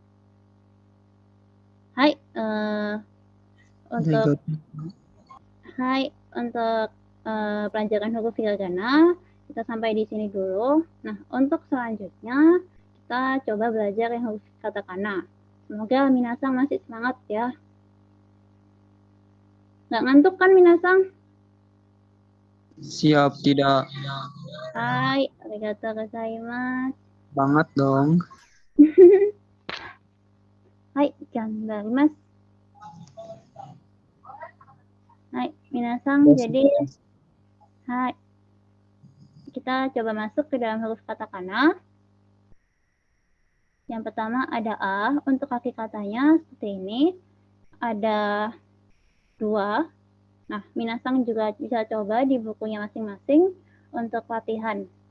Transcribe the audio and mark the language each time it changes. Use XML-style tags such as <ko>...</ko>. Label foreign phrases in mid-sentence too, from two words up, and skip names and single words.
<id>Hai, untuk pelajaran huruf hiragana kita sampai di sini dulu. Nah, untuk selanjutnya kita coba belajar yang huruf katakana. Semoga minasang masih semangat ya. Nggak ngantuk kan minasang? Siap, tidak.</id> <ja>Hai, arigatou gozaimasu.</ja> <id>Banget dong.</id> <ja>Hai, ganbarimasu. Hai, minasang.</ja> <id>Jadi, hai. Kita coba masuk ke dalam huruf katakana. Yang pertama ada A. Untuk kaki katanya seperti ini. Ada 2. Nah, minasang juga bisa coba di bukunya masing-masing untuk latihan.</id>